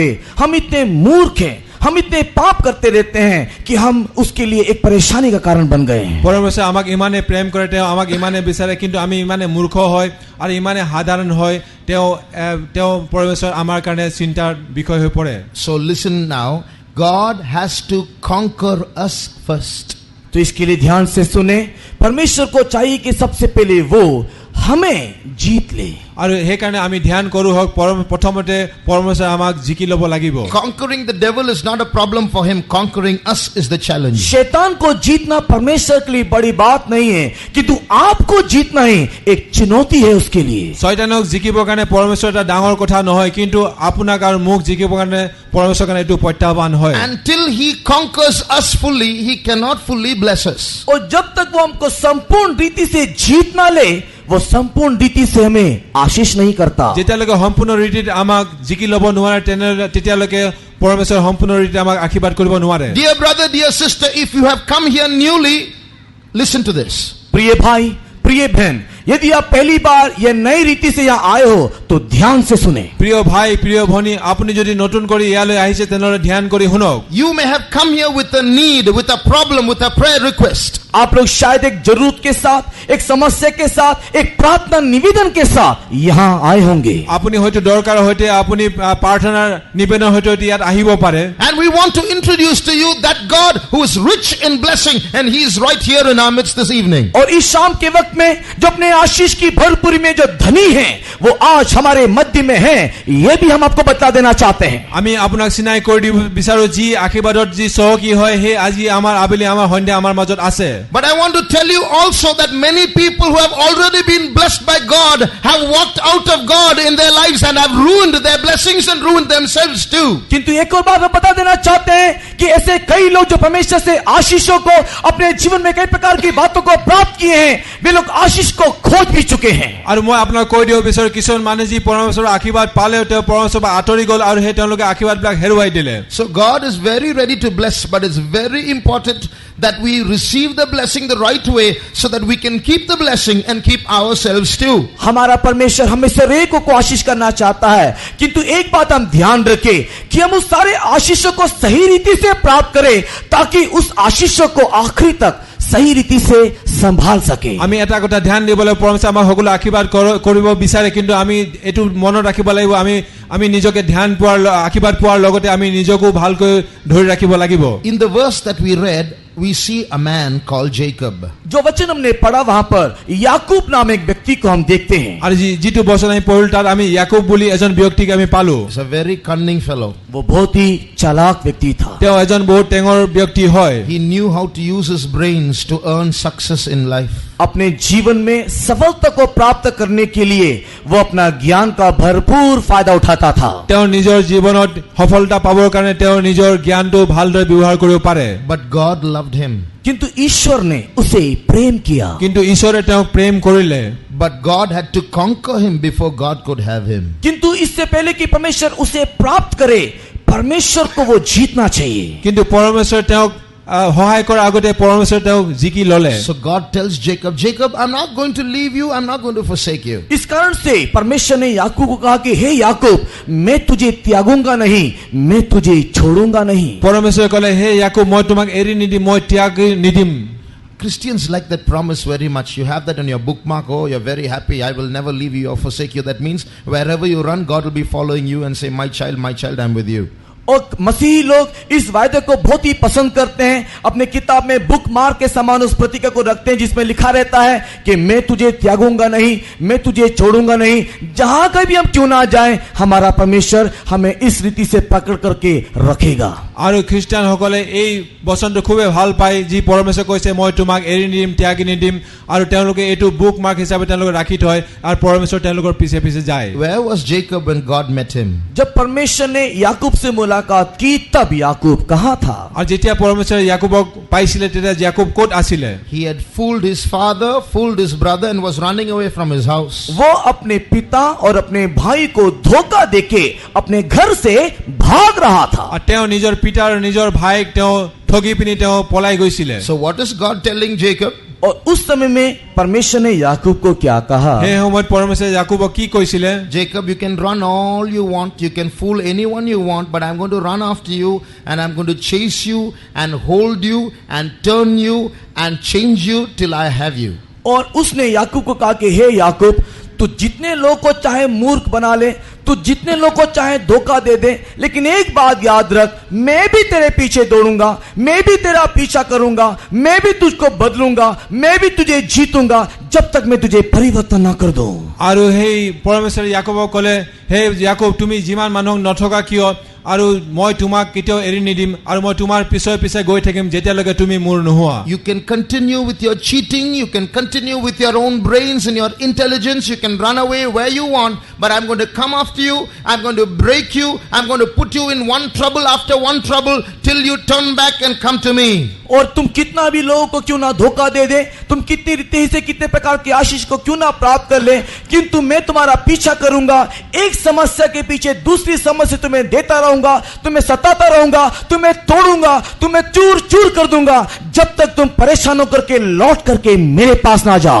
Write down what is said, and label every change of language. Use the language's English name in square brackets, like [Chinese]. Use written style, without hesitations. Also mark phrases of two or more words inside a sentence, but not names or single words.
[Hindi] हम इतने मूर्ख हैं, हम इतने पाप करते रहते हैं कि हम उसके लिए एक परेशानी का कारण बन गए हैं। [Assamese] পৰমেশ্বৰে আমাক ইমানে প্ৰেম কৰে, তেওঁ আমাক ইমানে বিচাৰে, কিন্তু আমি ইমানে মূৰ্খ হয় আৰু ইমানে সাধাৰণ হয়, তেওঁ পৰমেশ্বৰ আমাৰ কাৰণে চিন্তাৰ বিষয় হৈ পৰে। [English] So listen now. God has to conquer us first. [Hindi] तो इसके लिए ध्यान से सुने। परमेश्वर को चाहिए कि सबसे पहले वो हमें जीत ले। [Assamese] আৰু সেইকাৰণে আমি ধ্যান কৰো হওক, প্ৰথমতে পৰমেশ্বৰে আমাক জিকি ল'ব লাগিব। [English] Conquering the devil is not a problem for him. Conquering us is the challenge. [Hindi] शैतान को जीतना परमेश्वर के लिए बड़ी बात नहीं है, किंतु आपको जीतना ही एक चुनौती है उसके लिए। [Assamese] শয়তানক জিকিবৰ কাৰণে পৰমেশ্বৰ এটা ডাঙৰ কথা নহয়, কিন্তু আপোনাক আৰু মোক জিকিবৰ কাৰণে পৰমেশ্বৰৰ কাৰণে এইটো প্ৰত্যাহ্বান হয়। [English] Until he conquers us fully, he cannot fully bless us. [Hindi] और जब तक वो हमको संपूर्ण रीति से जीत ना ले, वो संपूर्ण रीति से हमें आशीष नहीं करता। [Assamese] যেতিয়ালৈকে সম্পূৰ্ণ ৰীতিত আমাক জিকি ল'ব নোৱাৰে তেতিয়ালৈকে পৰমেশ্বৰ সম্পূৰ্ণ ৰীতিত আমাক আশীৰ্বাদ কৰিব নোৱাৰে। [English] Dear brother, dear sister, if you have come here newly, listen to this. [Hindi] प्रिय भाई, प्रिय बहन, यदि आप पहली बार ये नई रीति से यहाँ आए हो तो ध्यान से सुने। [Assamese] প্ৰিয় ভাই, প্ৰিয় ভনী, আপুনি যদি নতুন কৰি ইয়ালৈ আহিছে তেনেহ'লে ধ্যান কৰি শুনক। [English] You may have come here with a need, with a problem, with a prayer request. [Hindi] आप लोग शायद एक जरूरत के साथ, एक समस्या के साथ, एक प्रार्थना निवेदन के साथ यहाँ आए होंगे। [Assamese] আপুনি হয়তো দৰকাৰ হয়তো আপুনি প্ৰাৰ্থনাৰ নিবেদন হয়তো ইয়াত আহিব পাৰে। [English] And we want to introduce to you that God who is rich in blessing, and he is right here in our midst this evening. [Hindi] और इस शाम के वक्त में जो अपने आशीष की भरपूरी में जो धनी हैं, वो आज हमारे मध्य में हैं, ये भी हम आपको बता देना चाहते हैं। [Assamese] আমি আপোনাক চিনাই কৰি দিব বিচাৰো, যি আশীৰ্বাদত যি চহকী হয় সেই আজি আমাৰ আবেলি আমাৰ সন্ধ্যা আমাৰ মাজত আছে। [English] But I want to tell you also that many people who have already been blessed by God have walked out of God in their lives and have ruined their blessings and ruined themselves too. [Hindi] किंतु एक और बात हम बता देना चाहते हैं कि ऐसे कई लोग जो परमेश्वर से आशीषों को अपने जीवन में कई प्रकार की बातों को प्राप्त किए हैं, वे लोग आशीष को खोज भी चुके हैं। [Assamese] আৰু মই আপোনাক কৈ দিব বিচাৰো কিছুমান মানুহ যি পৰমেশ্বৰৰ আশীৰ্বাদ পালেও তেওঁ পৰমেশ্বৰৰ পৰা আঁতৰি গ'ল আৰু সেই তেওঁলোকে আশীৰ্বাদবিলাক হেৰুৱাই দিলে। [English] So God is very ready to bless, but it's very important that we receive the blessing the right way so that we can keep the blessing and keep ourselves too. [Hindi] हमारा परमेश्वर हमें से हरेक को आशीष करना चाहता है, किंतु एक बात हम ध्यान रखें कि हम उस सारे आशीषों को सही रीति से प्राप्त करें ताकि उस आशीषों को आखिरी तक सही रीति से संभाल सके। [Assamese] আমি এটা কথা ধ্যান দিব লাগিব পৰমেশ্বৰে আমাক সকলো আশীৰ্বাদ কৰিব বিচাৰে, কিন্তু আমি এটো মনত ৰাখিব লাগিব আমি নিজকে ধ্যান পোৱাৰ আশীৰ্বাদ পোৱাৰ লগতে আমি নিজকো ভালকৈ ধৰি ৰাখিব লাগিব। [English] In the verse that we read, we see a man called Jacob. [Hindi] जो वचन हमने पढ़ा वहां पर याकूब नाम एक व्यक्ति को हम देखते हैं। [Assamese] আৰু যিটো বচন আমি পঢ়িলো তাত আমি ইয়াকूब বুলি এজন ব্যক্তিক আমি পালো। [English] He's a very cunning fellow. [Hindi] वो बहुत ही चालाक व्यक्ति था। [Assamese] তেওঁ এজন বহুত টেঙৰ ব্যক্তি হয়। [English] He knew how to use his brains to earn success in life. [Hindi] अपने जीवन में सफलता को प्राप्त करने के लिए वो अपना ज्ञान का भरपूर फायदा उठाता था। [Assamese] তেওঁ নিজৰ জীৱনত সফলতা পাবৰ কাৰণে তেওঁ নিজৰ জ্ঞানটো ভালদৰে ব্যৱহাৰ কৰিব পাৰে। [English] But God loved him. [Hindi] किंतु ईश्वर ने उसे प्रेम किया। [Assamese] কিন্তু ঈশ্বৰে তেওঁক প্ৰেম কৰিলে। [English] But God had to conquer him before God could have him. [Hindi] किंतु इससे पहले कि परमेश्वर उसे प्राप्त करे, परमेश्वर को वो जीतना चाहिए। [Assamese] কিন্তু পৰমেশ্বৰে তেওঁক সহায় কৰাৰ আগতে পৰমেশ্বৰে তেওঁক জিকি ললে। [English] So God tells Jacob, Jacob, I'm not going to leave you, I'm not going to forsake you. [Hindi] इस कारण से परमेश्वर ने याकूब को कहा कि हे याकूब, मैं तुझे त्यागूंगा नहीं, मैं तुझे छोड़ूंगा नहीं। [Assamese] পৰমেশ্বৰে ক'লে হে ইয়াকूब মই তোমাক এৰি নিদিম, মই ত্যাগ নিদিম। [English] Christians like that promise very much. You have that on your bookmark. Oh, you're very happy. I will never leave you or forsake you. That means wherever you run, God will be following you and say, my child, I'm with you. [Hindi] और मसीही लोग इस वायदे को बहुत ही पसंद करते हैं। अपने किताब में [English] book mark [Hindi] के समान उस प्रतीका को रखते हैं जिसमें लिखा रहता है कि मैं तुझे त्यागूंगा नहीं, मैं तुझे छोड़ूंगा नहीं। जहां कहीं भी हम क्यों ना जाएं, हमारा परमेश्वर हमें इस रीति से पकड़ करके रखेगा। [Assamese] আৰু খ্ৰীষ্টানসকলে এই বচনটো খুবেই ভাল পায় যি পৰমেশ্বৰে কৈছে মই তোমাক এৰি নিদিম, ত্যাগি নিদিম, আৰু তেওঁলোকে এইটো [English] book mark [Assamese] হিচাপে তেওঁলোকে ৰাখি থয় আৰু পৰমেশ্বৰ তেওঁলোকৰ পিছে পিছে যায়। [English] Where was Jacob when God met him? [Hindi] जब परमेश्वर ने याकूब से मुलाकात की तब याकूब कहाँ था? [Assamese] আৰু যেতিয়া পৰমেশ্বৰে ইয়াকूबক পাইছিলে তেতিয়া ইয়াকूब ক'ত আছিলে? [English] He had fooled his father, fooled his brother and was running away from his house. [Hindi] वो अपने पिता और अपने भाई को धोखा देके अपने घर से भाग रहा था। [Assamese] আৰু তেওঁ নিজৰ পিতা আৰু নিজৰ ভাইক তেওঁ ঠগি পিনি তেওঁ পলাই গৈছিলে। [English] So what is God telling Jacob? [Hindi] और उस समय में परमेश्वर ने याकूब को क्या कहा? [Assamese] সেই সময়ত পৰমেশ্বৰে ইয়াকूবক কি কৈছিলে? [English] Jacob, you can run all you want, you can fool anyone you want, but I'm going to run after you and I'm going to chase you and hold you and turn you and change you till I have you. [Hindi] और उसने याकूब को कहा कि हे याकूब, तू जितने लोग को चाहे मूर्ख बना ले, तू जितने लोग को चाहे धोखा दे दे, लेकिन एक बात याद रख, मैं भी तेरे पीछे दौड़ूंगा, मैं भी तेरा पीछा करूंगा, मैं भी तुझको बदलूंगा, मैं भी तुझे जीतूंगा जब तक मैं तुझे परिवर्तन ना कर दूं। [Assamese] আৰু সেই পৰমেশ্বৰে ইয়াকूবক ক'লে হে ইয়াকूब তুমি যিমান মানুহক নঠগা কিয় আৰু মই তোমাক কেতিয়াও এৰি নিদিম আৰু মই তোমাৰ পিছে পিছে গৈ থাকিম যেতিয়ালৈকে তুমি মোৰ নোহোৱা। [English] You can continue with your cheating, you can continue with your own brains and your intelligence, you can run away where you want, but I'm going to come after you, I'm going to break you, I'm going to put you in one trouble after one trouble till you turn back and come to me. [Hindi] और तुम कितना भी लोगों को क्यों ना धोखा दे दे, तुम कितनी रीति से कितने प्रकार की आशीष को क्यों ना प्राप्त कर ले, किंतु मैं तुम्हारा पीछा करूंगा, एक समस्या के पीछे दूसरी समस्या तुम्हें देता रहूंगा, तुम्हें सताता रहूंगा, तुम्हें तोड़ूंगा, तुम्हें चूर चूर कर दूंगा जब तक तुम परेशान होकर के लौट करके मेरे पास ना जाओ।